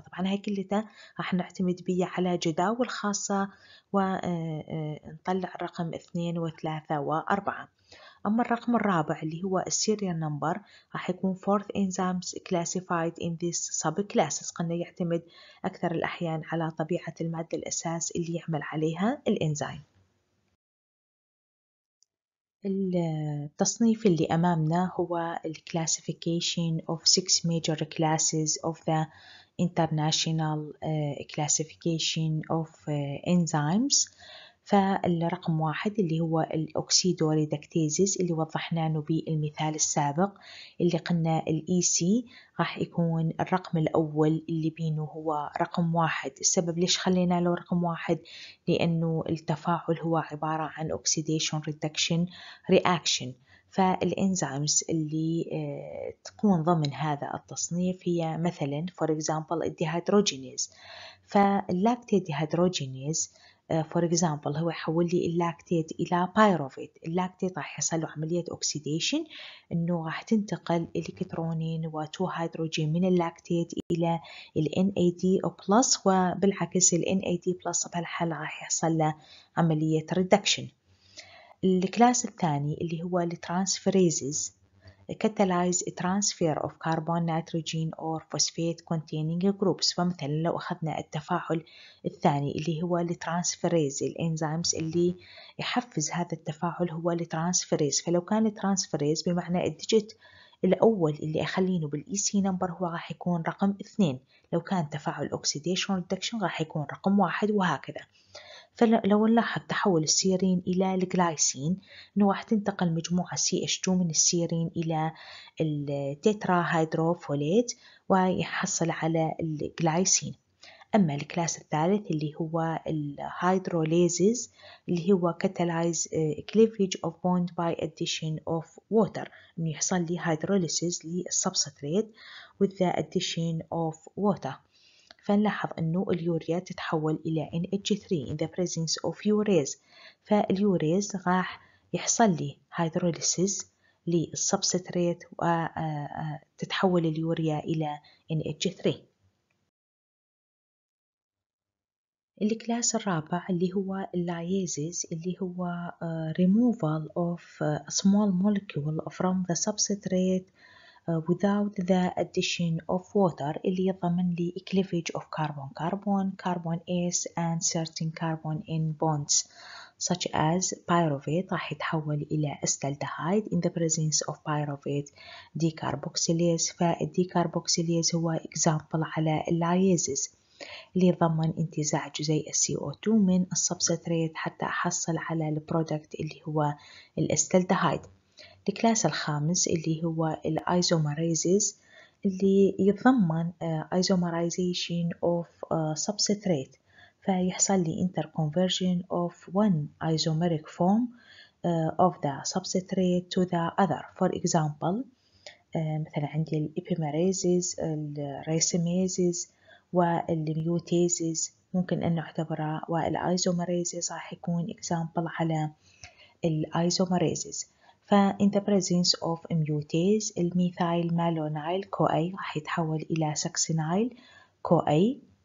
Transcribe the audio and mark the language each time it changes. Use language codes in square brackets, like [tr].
[ar] طبعا هاي كلها راح نعتمد بيه على جداول خاصة ونطلع الرقم 2 و3 و4. أما الرقم الرابع اللي هو السيريال نمبر راح يكون [en] fourth enzymes classified in this subclasses. [ar] قلنا يعتمد أكثر الأحيان على طبيعة المادة الأساس اللي يعمل عليها الإنزيم. التصنيف اللي أمامنا هو [en] classification of 6 major classes of the international classification of enzymes. [ar] فالرقم 1 اللي هو الأكسيدوريدكتيزز اللي وضحناه بالمثال السابق، اللي قلنا الEC راح يكون الرقم الأول اللي بينه هو رقم 1. السبب ليش خلينا له رقم 1 لأنه التفاعل هو عبارة عن [en] Oxidation Reduction Reaction. [ar] فالإنزيمز اللي تكون ضمن هذا التصنيف هي مثلا [en] for example [ar] الديهيدروجينيز. فاللاكتيد ديهيدروجينيز [en] for example [ar] هو يحول لي اللاكتيت إلى بايروفيت. اللاكتيت راح يحصل له عملية أكسيديشن، إنه راح تنتقل إلكترونين و2 هيدروجين من اللاكتيت إلى ال NAD+، وبالعكس ال NAD+ بهالحالة راح يحصل له عملية reduction. الكلاس الثاني اللي هو الترانسفيريزز [en] catalyze transfer of carbon, nitrogen or phosphate containing groups. [ar] فمثلا لو أخذنا التفاعل الثاني اللي هو الترانسفيريز، الإنزيمز اللي يحفز هذا التفاعل هو الترانسفيريز. فلو كان الترانسفيريز بمعنى الديجيت الأول اللي أخلينه بالإي سي نمبر هو راح يكون رقم 2، لو كان تفاعل أكسيديشن ريدكشن راح يكون رقم 1، وهكذا. فلو نلاحظ تحول السيرين إلى الجلايسين، إنه راح تنتقل مجموعة CH2 من السيرين إلى التترا هيدروفوليت ويحصل على الجلايسين. أما الكلاس الثالث اللي هو الهيدروليزز اللي هو [en] catalyze cleavage of bond by addition of water، [ar] إنه يحصل لي hydrolysis للسبستريت [en] with the addition of water. [ar] فنلاحظ أنه اليوريا تتحول إلى NH3 [en] in the presence of urease. [ar] فاليوريز راح يحصل لي hydrolysis للسبستريت وتتحول اليوريا إلى NH3. الكلاس الرابع اللي هو [en] اللايزز اللي هو removal of a small molecule from the substrate without the addition of water، [ar] اللي يضمن لي [en] cleavage of carbon-carbon, carbon S and certain carbon N bonds such as pyruvate [ar] راح يتحول إلى [en] acetaldehyde in the presence of pyruvate decarboxylase. [ar] فالديكاربوكسيليز هو example على اللايزز اللي يضمن انتزاع جزيء CO2 من السبستريت حتى أحصل على البرودكت اللي هو الأستالدهايد. الكلاس الخامس اللي هو الأيزوميريزز اللي يتضمن [en] isomerization of substrate، [ar] فيحصل لي [en] interconversion of one isomeric form of the substrate to the other. For example [ar] مثلا عندي الإبيميريزز، الريسيميزز والميوتيزز ممكن أن نعتبرها، والأيزوميريزز راح يكون example على الأيزوميريزز. فإن [en] the presence of mutase [ar] الميثايل مالونايل كو-أي راح يتحول إلى سكسينايل كو-أي.